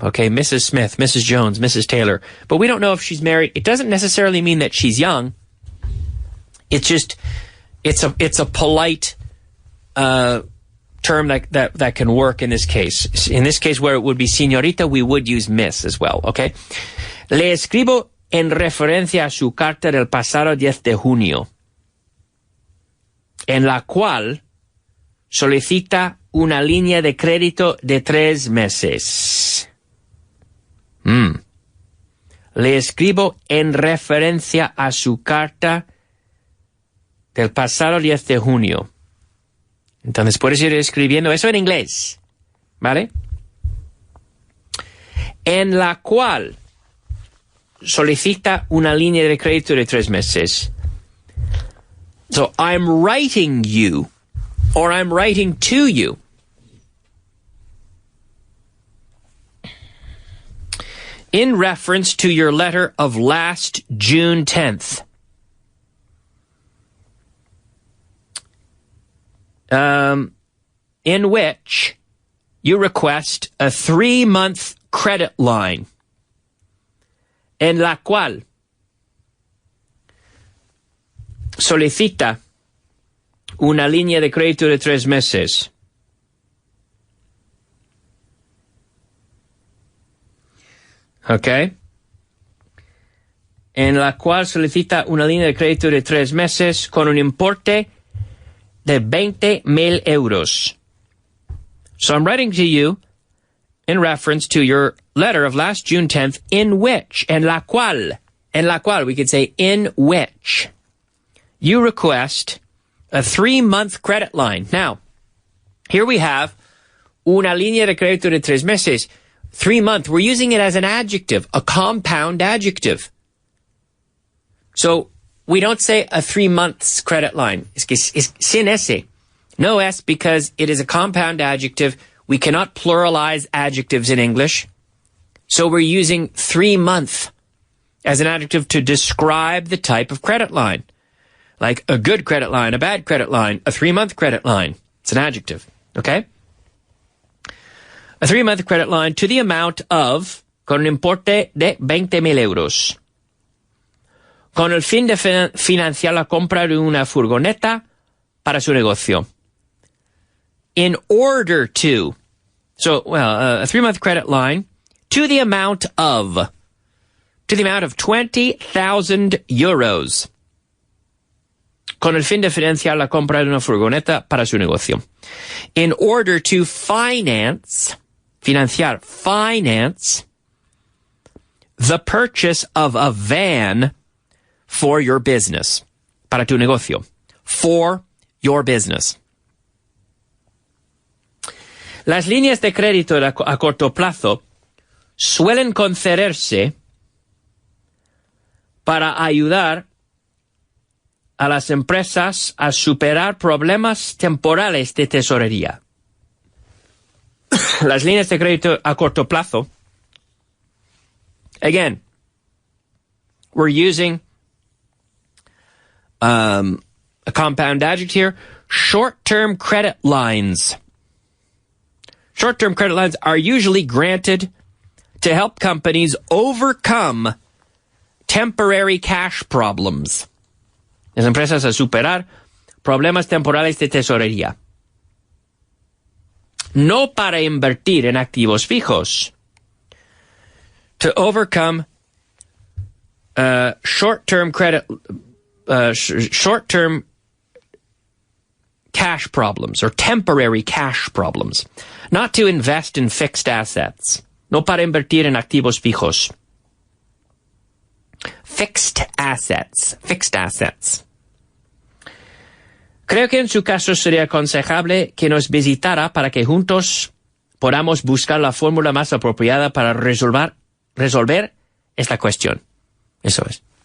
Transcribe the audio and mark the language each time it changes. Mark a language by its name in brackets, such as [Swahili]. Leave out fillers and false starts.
[English] Okay, Mrs. Smith, Mrs. Jones, Mrs. Taylor. But we don't know if she's married. It doesn't necessarily mean that she's young. It's just it's a polite term that can work in this case. In this case, where it would be señorita, we would use miss as well, okay? [Spanish] Le escribo en referencia a su carta del pasado 10 de junio, en la cual solicita una línea de crédito de 3 meses. Le escribo en referencia a su carta del pasado 10 de junio. Entonces puedes ir escribiendo eso en inglés, ¿vale? En la cual solicita una línea de crédito de 3 meses. [English] So I'm writing you, or I'm writing to you. In reference to your letter of last June 10th. In which you request a 3-month credit line, [Spanish] en la cual solicita una línea de crédito de 3 meses. Okay. En la cual solicita una línea de crédito de 3 meses con un importe de 20,000 euros. [English] So I'm writing to you in reference to your letter of last June 10th, in which, [Spanish] en la cual, [English] we could say in which, you request a 3-month credit line. Now, here we have [Spanish] una línea de crédito de 3 meses. [English] 3-month, we're using it as an adjective, a compound adjective. So, we don't say a 3 months credit line. [Spanish] Es sin ese. [English] No S, because it is a compound adjective. We cannot pluralize adjectives in English. So we're using 3-month as an adjective to describe the type of credit line. Like a good credit line, a bad credit line, a 3-month credit line. It's an adjective, okay? A 3-month credit line to the amount of, [Spanish] con un importe de 20,000 euros. Con el fin de financiar la compra de una furgoneta para su negocio. [English] In order to, a 3-month credit line to the amount of 20,000 euros. [Spanish] Con el fin de financiar la compra de una furgoneta para su negocio. [English] In order to finance the purchase of a van for your business. [Spanish] Para tu negocio. [English] For your business. [Spanish] Las líneas de crédito a corto plazo suelen concederse para ayudar a las empresas a superar problemas temporales de tesorería. Las líneas de crédito a corto plazo, [English] again, we're using a compound adjective here, short-term credit lines. Short-term credit lines are usually granted to help companies overcome temporary cash problems. [Spanish] Las empresas a superar problemas temporales de tesorería. No para invertir en activos fijos. [English] To overcome short-term cash problems or temporary cash problems. Not to invest in fixed assets. [Spanish] No para invertir en activos fijos. [English] Fixed assets. Fixed assets. [Spanish] Creo que en su caso sería aconsejable que nos visitara para que juntos podamos buscar la fórmula más apropiada para resolver esta cuestión. Eso es.